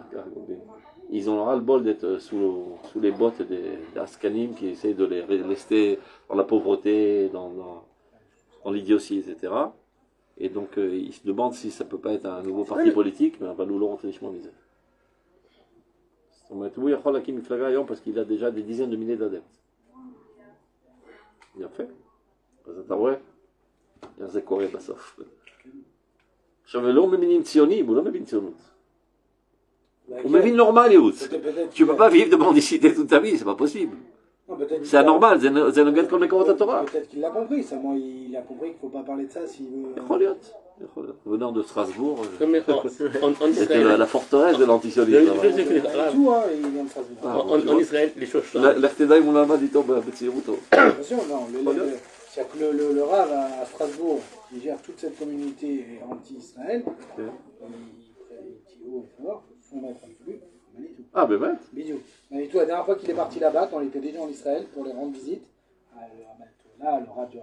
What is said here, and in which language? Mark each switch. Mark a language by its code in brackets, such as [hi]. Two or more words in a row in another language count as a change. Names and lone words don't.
[fr] Ils ont ras-le-bol d'être sous les bottes des Askanim qui essayent de les rester dans la pauvreté, dans l'idiotie, etc. Et donc, ils se demandent si ça peut pas être un nouveau parti politique, mais on va nous le rentrer misé. On va tout dire [he] הקים מפלגה [fr] parce qu'il a déjà des dizaines de milliers d'adeptes. Bien fait. [he] אז אתה רואה? איך זה קורה בסוף. עכשיו, לא מבינים ציונים, הוא לא מבין ציונות. הוא mבין נורמליות. [fr] Tu peux pas vivre de mendicité toute ta vie, c'est pas possible. C'est anormal, [he] זה נוגד כל מקורות התורה. [fr] Peut-être qu'il l'a compris, seulement il a compris qu'il ne faut pas parler de ça s'il veut. [he] יכול להיות. [fr] Venant de Strasbourg, Mais en c'était Israël, la forteresse de l'antisionisme. je sais que les Il Arabes, tout, hein, il vient de Strasbourg. en Israël, les choses changent. [he] לך תדע אם הוא למד איתו בצעירותו. [fr] Attention, non, c'est-à-dire que le Rav à Strasbourg, qui gère toute cette communauté anti-Israël, il dit oh, il faut voir, son maître absolu, Manitou. [he] Ah, באמת? [fr] Bidou. Manitou, la dernière fois qu'il est parti là-bas, quand il était déjà en Israël pour les rendre visite, là, le Rav